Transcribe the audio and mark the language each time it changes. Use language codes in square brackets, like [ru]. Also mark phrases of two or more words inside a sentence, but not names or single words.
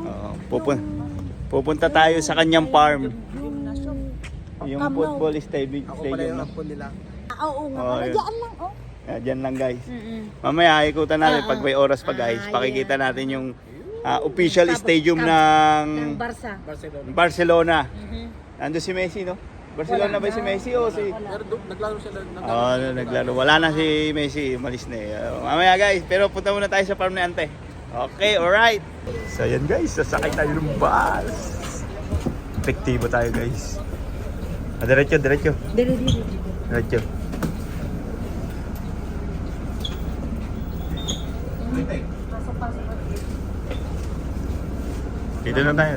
[tl] Pupunta tayo sa kanyang farm. Yung Camp Nou. [en] football stadium. No? [tl] Oo nga, Oh, yun. diyan lang, oh. Diyan lang guys. Mamaya ikutan natin pag may oras pa guys. Ah, Pakikita natin yung [en] official stadium [tl] ng Barca. Barcelona. Nandun si Messi, no? Barcelona ba si Messi o si... Naglaro siya naglaro. Wala na si Messi, umalis na eh. Mamaya guys, pero punta muna tayo sa farm ni Ante. [en] Okay, alright. [tl] So yan guys, sasakay tayo ng bus. Epektibo tayo guys. Diretso. Diretso. Dito na tayo.